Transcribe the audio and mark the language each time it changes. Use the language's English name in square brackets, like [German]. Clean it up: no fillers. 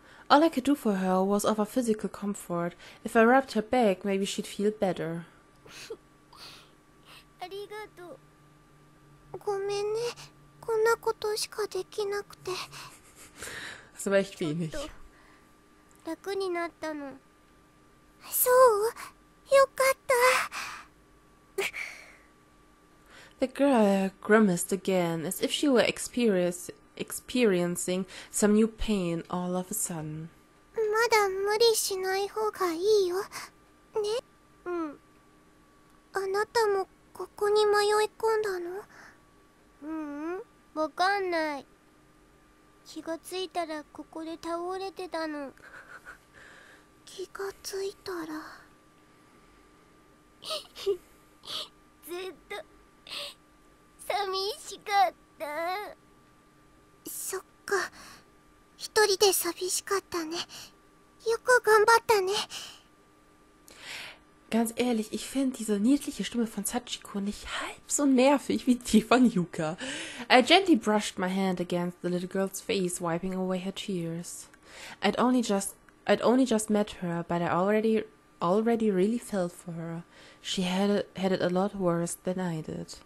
[English] All I could do for her was offer physical comfort. If I rubbed her back, maybe she'd feel better. [Japanese] ありがとう。ごめんね。こんなことしかできなくて。 [German] Das war echt wenig. [Japanese] 楽になったの。そう？よかった。 [English] The girl grimaced again, as if she were experiencing some new pain all of a sudden. [Japanese] まだ無理しない方がいいよ。ね？うん。あなたもここに迷い込んだの？わかんない。気がついたらここで倒れてたの。気がついたらずっと寂しかった。そっか、一人で寂しかったね。よく頑張ったね。 [German] Ganz ehrlich, ich finde diese niedliche Stimme von Sachiko nicht halb so nervig wie die von Yuka. [English] I gently brushed my hand against the little girl's face, wiping away her tears. I'd only just met her, but I already really felt for her. She had it a lot worse than I did.